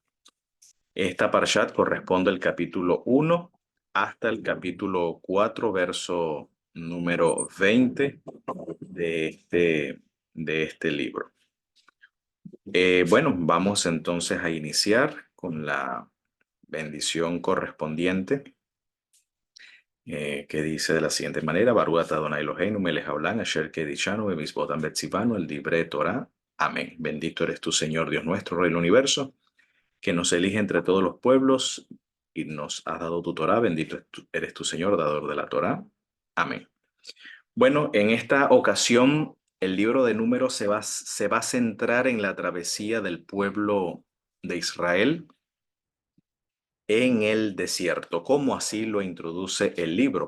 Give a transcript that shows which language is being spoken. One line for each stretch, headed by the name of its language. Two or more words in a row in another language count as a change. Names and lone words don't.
Spanish: Esta Parshat corresponde al capítulo 1 hasta el capítulo 4, verso número 20 de este libro. Bueno, vamos entonces a iniciar con la bendición correspondiente, que dice de la siguiente manera:
Hebrew: ברוך אתה אדוני אלוהינו מלך העולם אשר קדשנו במצוותיו וציוונו אל דברי תורה.
Spanish: Amén. Bendito eres tú, Señor Dios nuestro, Rey del universo, que nos elige entre todos los pueblos y nos has dado tu Torah. Bendito eres tú, Señor, dador de la Torah. Amén. Bueno, en esta ocasión el libro de Números se va a centrar en la travesía del pueblo de Israel en el desierto, como así lo introduce el libro.